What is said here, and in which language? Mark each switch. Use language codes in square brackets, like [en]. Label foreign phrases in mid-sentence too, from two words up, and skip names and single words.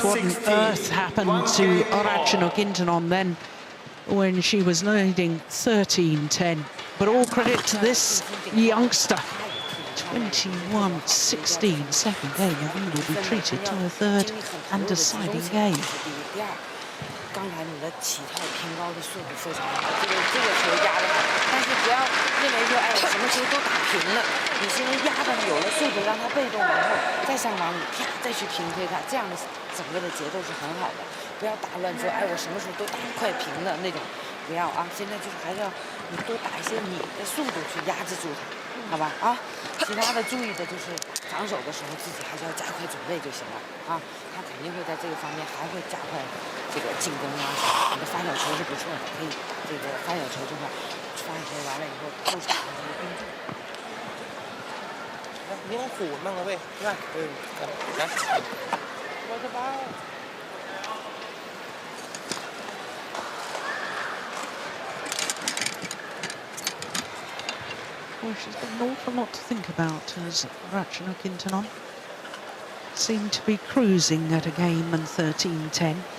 [en] What on earth happened to Ratchanok Intanon then when she was leading 13-10? But all credit to this youngster. 21-16, second game, and he will be treated to a third and deciding game. [zh] 刚才你的起跳平高的速度非常好，这个球压得好，但是不要认为说，哎，我什么球都打平了，你先压的有了速度，让他被动往后再上往里，啪再去平推他，这样的整个的节奏是很好的。不要打乱说，哎，我什么时候都打快平了那种，不要啊！现在就是还是要你多打一些你的速度去压制住他，好吧？啊，其他的注意的就是防守的时候自己还是要加快准备就行了啊。他肯定会在这个方面还会加快这个进攻啊。你的发小球是不错的，可以这个发小球就是发球完了以后后场的跟住。 [th] 你ต้องขู่มั่งนะเว้ยใช่ไหมนะว่าจะบ้า [en] Well, she's got an awful lot to think about as Ratchanok Intanon seemed to be cruising at a game and 13-10.